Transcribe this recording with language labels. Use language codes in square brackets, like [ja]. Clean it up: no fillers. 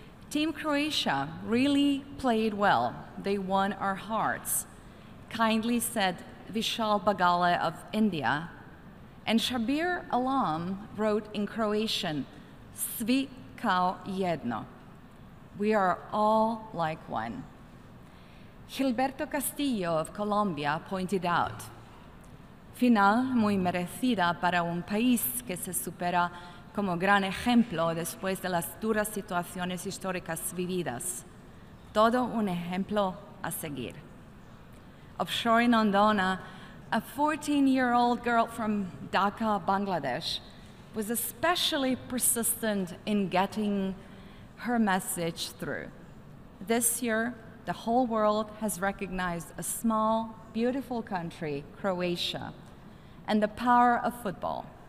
[en] Team Croatia really played well. They won our hearts, kindly said Vishal Bagale of India, and Shabir Alam wrote in Croatian, [hr] Svi kao jedno. [en] We are all like one. Gilberto Castillo of Colombia pointed out, [es] final muy merecida para un país que se supera como gran ejemplo después de las duras situaciones históricas vividas. Todo un ejemplo a seguir. [en] Of Shorin Ondona, a 14-year-old girl from Dhaka, Bangladesh, was especially persistent in getting her message through. This year, the whole world has recognized a small, beautiful country, Croatia, and the power of football.